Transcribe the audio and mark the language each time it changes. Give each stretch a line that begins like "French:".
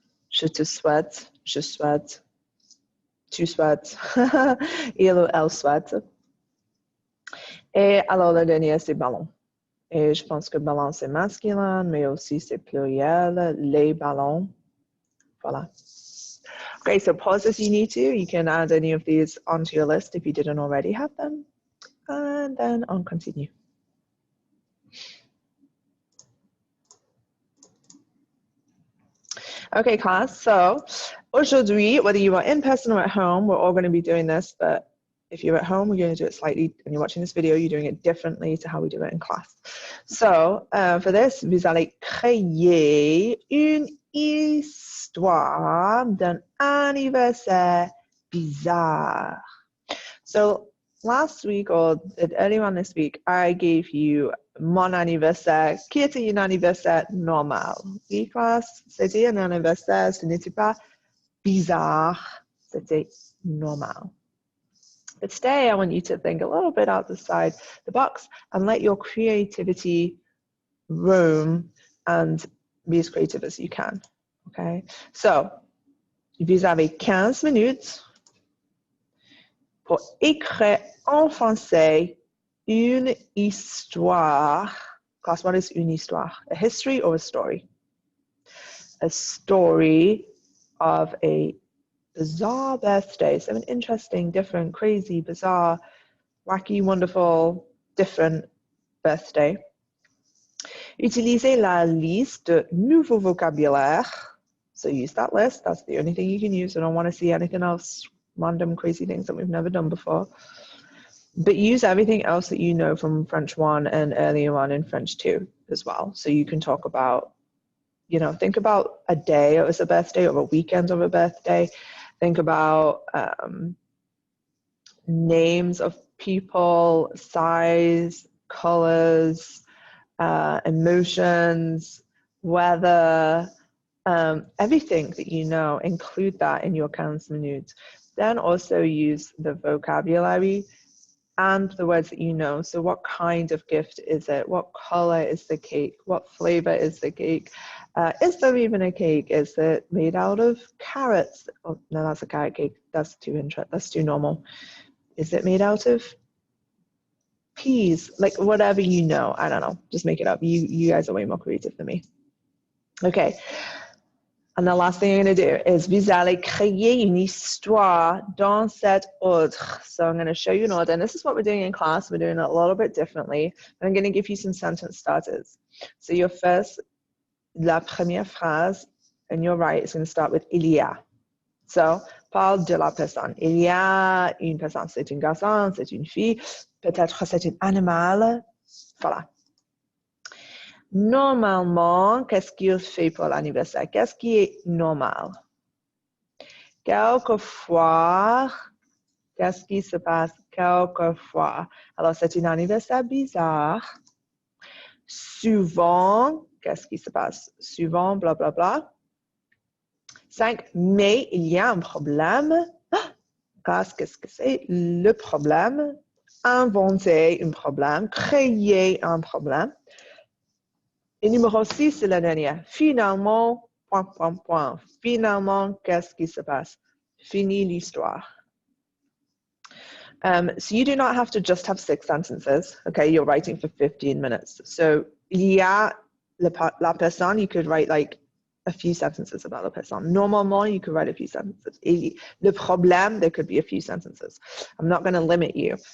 French: Je te souhaite, je souhaite, tu souhaites, il ou elle souhaite. Et alors, le dernier, c'est ballon. Et je pense que ballon, c'est masculin, mais aussi c'est pluriel, les ballons. Voilà.
English: Okay, so pause if you need to. You can add any of these onto your list if you didn't already have them. And then
French: on continue.
English: Okay, class, so
French: aujourd'hui,
English: whether you are in person or at home, we're all going to be doing this, but if you're at home, we're going to do it slightly, and you're watching this video, you're doing it differently to how we do it in class. So, for this,
French: vous allez créer une histoire d'un anniversaire bizarre.
English: So, last week, or earlier on this week, I gave you
French: mon anniversaire, qui était un anniversaire normal. Oui, classe, c'était un anniversaire, ce n'était pas bizarre, c'était normal.
English: But today, I want you to think a little bit outside the box and let your creativity roam and be as creative as you can. Okay?
French: So, vous avez 15 minutes pour écrire en français une histoire.
English: Class, what is
French: une histoire?
English: A history or a story? A story of a bizarre birthday. So an interesting, different, crazy, bizarre, wacky, wonderful, different birthday.
French: Utilisez la liste de nouveaux vocabulaire.
English: So use that list. That's the only thing you can use. I don't want to see anything else, random, crazy things that we've never done before. But use everything else that you know from French 1 and earlier on in French 2 as well. So you can talk about, you know, think about a day as a birthday or a weekend of a birthday. Think about names of people, size, colors, emotions, weather, everything that you know, include that in your 15 minutes. Then also use the vocabulary and the words that you know. So what kind of gift is it? What color is the cake? What flavor is the cake? Is there even a cake? Is it made out of carrots? Oh, no, that's a carrot cake. That's too normal. Is it made out of peas? Like whatever you know. I don't know. Just make it up. You guys are way more creative than me. Okay. And the last thing I'm going to do is
French: vous allez créer une histoire dans cet ordre.
English: So I'm going to show you an order. And this is what we're doing in class. We're doing it a little bit differently. I'm going to give you some sentence starters. So your first,
French: la première phrase,
English: and you're right, it's going to start with
French: il y a.
English: So,
French: parle de la personne. Il y a une personne. C'est un garçon, c'est une fille. Peut-être c'est un animal. Voilà. Normalement, qu'est-ce qu'il fait pour l'anniversaire? Qu'est-ce qui est normal? Quelquefois, qu'est-ce qui se passe quelquefois? Alors, c'est un anniversaire bizarre. Souvent, qu'est-ce qui se passe? Souvent, bla bla bla. 5. Mais il y a un problème. Qu'est-ce que c'est le problème? Inventer un problème, créer un problème. Et numéro 6, c'est la dernière. Finalement, point, point, point. Finalement, qu'est-ce qui se passe? Fini l'histoire.
English: So you do not have to just have 6 sentences. Okay, you're writing for 15 minutes. So,
French: il y a la personne,
English: you could write like a few sentences about the person.
French: Normalement,
English: you could write a few sentences.
French: Le problème,
English: there could be a few sentences. I'm not going to limit you.